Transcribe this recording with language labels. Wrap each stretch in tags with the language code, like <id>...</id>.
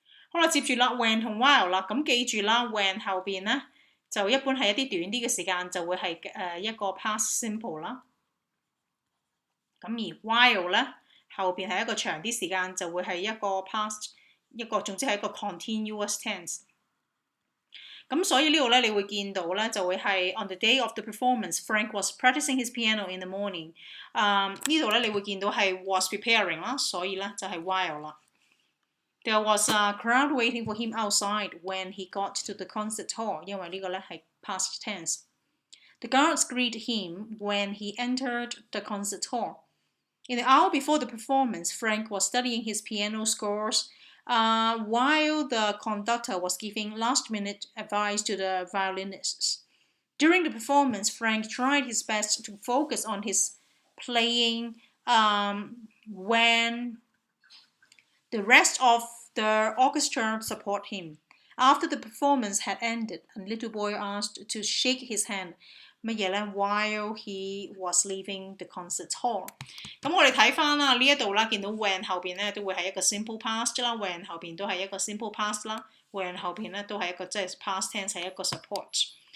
<yue>好啦，接住啦 ，when 同 while 啦，咁記住啦 ，when 後邊咧就一般係一啲短啲嘅時間，就會係一個 past simple 啦。咁而 while 咧後邊係一個長啲時間，就會係一個 past， 總之係一個 continuous tense。咁所以呢度咧，你會見到咧就會係</yue> <en>on the day of the performance, Frank was practicing his piano in the morning。</en> <yue>呢度咧你會見到係</yue> <en>was preparing</en> <yue>啦，所以咧就係 while 啦。</yue> <en>There was a crowd waiting for him outside when he got to the concert hall，</en> <yue>因為呢個咧係 past tense。</yue> <en>The guards greeted him when he entered the concert hall. In the hour before the performance, Frank was studying his piano scores while the conductor was giving last-minute advice to the violinists. During the performance, Frank tried his best to focus on his playing when the rest of the orchestra support him. After the performance had ended, a little boy asked to shake his hand.</en> <yue>乜嘢咧</yue> <en>？While he was leaving the concert hall。</en> <yue>咁我哋睇翻啦，呢一度啦，見到 when 後邊咧都會係一個 simple past 啦 ，when 後邊都係一個 simple past 啦 ，when 後邊咧都係一個即係 past tense 係一個 support。</yue>